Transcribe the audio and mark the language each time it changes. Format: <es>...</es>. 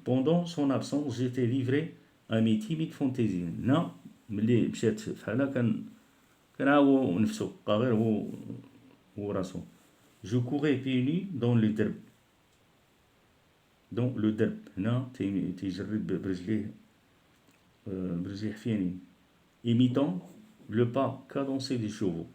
<fr>Pendant son absence j'étais livré à mes timides fantaisies.</fr> <ar>هنا ملي مشات فحالها كان هو نفسه بقى غير هو راسو.</ar> <fr>Je courais pieds nus dans le درب</fr> <ar>هنا تيجرب برجليه حفيانين.</ar> <fr>Imitant le pas cadencé des chevaux.</fr>